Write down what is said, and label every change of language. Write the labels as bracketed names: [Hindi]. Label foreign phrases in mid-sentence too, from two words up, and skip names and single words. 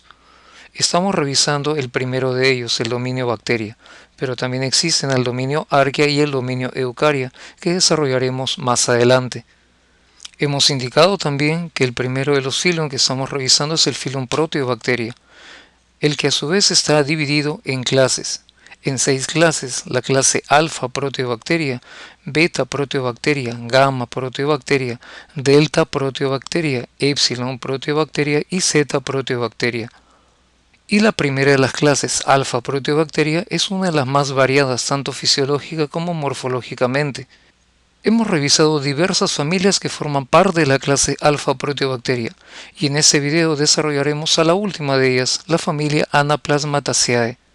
[Spanish] Estamos revisando el primero de ellos, el dominio bacteria, pero también existen el dominio arquea y el dominio eucaria, que desarrollaremos más adelante. Hemos indicado también que el primero de los filum que estamos revisando es el filum proteobacteria, el que a su vez está dividido en clases. En 6 clases, la clase alfa proteobacteria, beta proteobacteria, gamma proteobacteria, delta proteobacteria, epsilon proteobacteria y zeta proteobacteria. Y la primera de las clases, alfa proteobacteria, es una de las más variadas tanto fisiológica como morfológicamente. Hemos revisado diversas familias que forman parte de la clase alfa proteobacteria y en este video desarrollaremos a la última de ellas, la familia Anaplasmataceae.